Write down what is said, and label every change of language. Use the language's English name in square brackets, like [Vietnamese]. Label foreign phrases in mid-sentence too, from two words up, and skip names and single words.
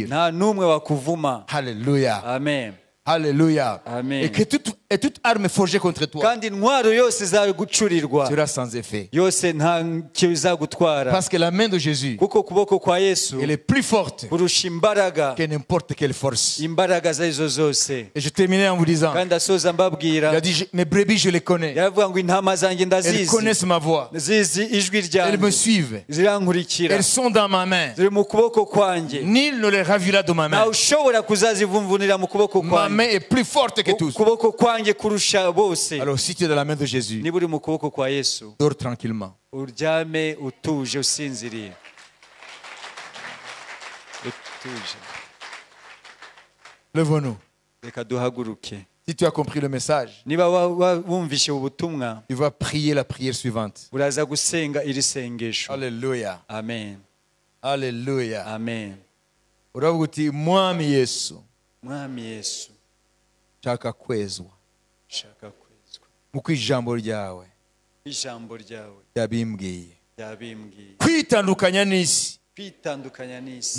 [Kinyarwanda] nta n'umwe wakuvuma. Alléluia. Amen. Alléluia. Amen. [French] Et que toute arme forgée contre toi [Kinyarwanda] kandi intwaro yose izagucurirwa [French] sera sans effet. [Kinyarwanda] yose nta cyo izagutwara, [French] Parce que la main de Jésus, [Kinyarwanda] kuko ukuboko kwa Yesu [French] elle est plus forte [Kinyarwanda] kurusha imbaraga, [French] que n'importe quelle force. [Kinyarwanda] imbaraga zarizo zose. [French] Et je terminais en vous disant, [Kinyarwanda] kandi asoza [French] il [Kinyarwanda] mbabwira, [French] a dit, mes brebis, je les connais. [Kinyarwanda] yaravuga ngo intama zanjye [French] Elles [Kinyarwanda] ndazizi, [French] connaissent ma voix. [Kinyarwanda] zizi ijwi [French] Elles me [Kinyarwanda] ryanjye, [French] suivent. [Kinyarwanda] zirankurikira, [French] Elles sont dans ma main. [Kinyarwanda] ziri mu kuboko kwanjye, [French] Nul ne les ravira de ma main. [Kinyarwanda] ntawe ushobora kuzazivumvunira mu kuboko [French] Ma [Kinyarwanda] kwanjye. [French] main est plus forte que tous. [Kinyarwanda] ukuboko kwanjye kurusha bose. [French] Alors si tu es dans la main de Jésus, [Kinyarwanda] niba uri mu kuboko kwa Yesu, [French] dors tranquillement. [Kinyarwanda] uryame utuje, usinziriye utuje. [French] Levons-nous. [Kinyarwanda] Reka duhaguruke. [French] Si tu as compris le message, [Kinyarwanda] Niba wumvishe ubutumwa, [French] tu vas prier la prière suivante. [Kinyarwanda] uraza gusenga iri sengesho. Alléluia. Amen. Alléluia. Amen. Uravuga uti mwami Yesu Mwami Yesu, nshaka kwezwa shaka kwezwa nk'uko ijambo ryawe ijambo ryawe ryabimbwiye, ryabimbwiye, kwitandukanya n'isi kwitandukanya n'isi